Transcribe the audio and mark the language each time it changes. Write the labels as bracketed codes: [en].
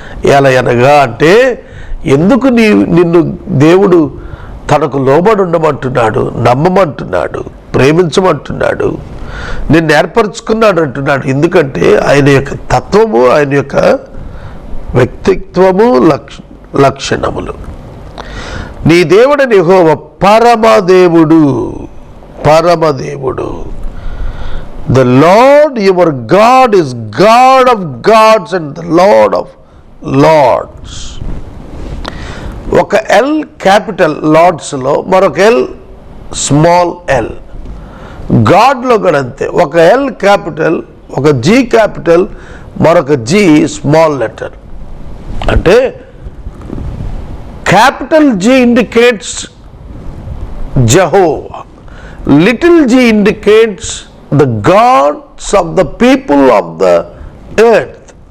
[te] ఏలయనగా అంటే ఎందుకు నిన్ను దేవుడు తనకు లోబడి ఉండమంటున్నాడు, నమ్మమంటున్నాడు, ప్రేమించమంటున్నాడు, నిన్ను ఏర్పరచుకున్నాడు అంటున్నాడు. ఎందుకంటే ఆయన యొక్క తత్వము, ఆయన యొక్క వ్యక్తిత్వము, లక్షణములు. నీ దేవుడని యెహోవా పరమదేవుడు, పరమదేవుడు. [en] The Lord your God is God of gods and the Lord of lords. [te] ఒక ఎల్ క్యాపిటల్ లార్డ్స్లో, మరొక ఎల్ స్మాల్ ఎల్. గాడ్లో కూడా అంతే. ఒక ఎల్ క్యాపిటల్, ఒక జీ క్యాపిటల్, మరొక జీ స్మాల్ లెటర్. [en] అంటే capital G indicates Jehovah, little G indicates the gods of the people of the earth.